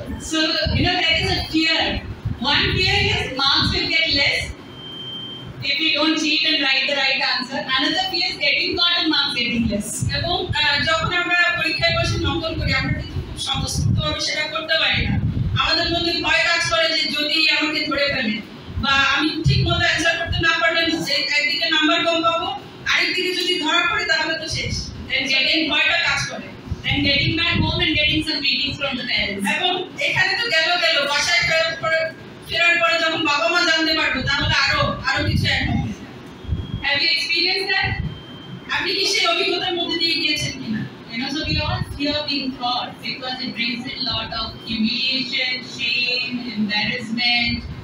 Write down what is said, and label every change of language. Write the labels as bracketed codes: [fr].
[en] So, there is a fear. One fear is marks will get less if we don't cheat and write the right answer. Another fear is getting caught and marks getting less. [bn] এবং যখন আমরা পরীক্ষায় বসে নকল করি আমরা কিন্তু খুব স্বতঃস্ফূর্তভাবে সেটা করতে পারি না। আমাদের মধ্যে ভয় কাজ করে যে যদি আমাকে ধরে ফেলে বা আমি ঠিক মতো অ্যান্সার করতে না পারলে একদিকে নাম্বার কম পাবো, আরেকদিকে যদি ধরা পড়ে তাহলে তো শেষ। এই ভয়টা কাজ করে। [en] Then getting back home and getting some beatings from the parents. [bn] এবং এখানে তো গেল বাসায় ফেরার পরে যখন বাবা মা জানতে পারবে তাহলে আরো কিছু অ্যাড হবে। [en] Have you experienced that? [bn] আপনি কি সেই অভিজ্ঞতার মধ্যে দিয়ে গিয়েছেন কিনা? [en] So we all fear being caught because it brings in a lot of humiliation, shame, embarrassment.